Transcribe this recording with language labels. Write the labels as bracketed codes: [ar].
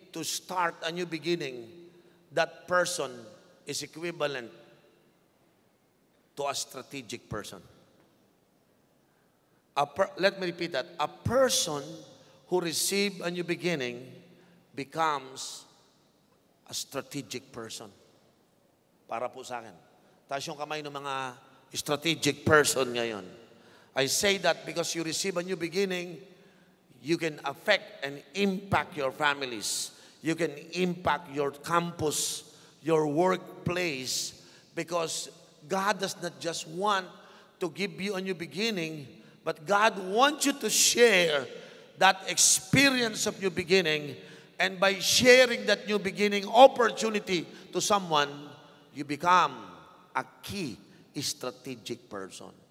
[en] to start a new beginning, that person is equivalent to a strategic person. Let me repeat that. A person who receives a new beginning becomes a strategic person. [tl] Para po sa akin. Taas yung kamay ng mga strategic person ngayon. [en] I say that because you receive a new beginning, you can affect and impact your families. You can impact your campus, your workplace, because God does not just want to give you a new beginning, but God wants you to share that experience of new beginning, and by sharing that new beginning opportunity to someone, you become a key strategic person.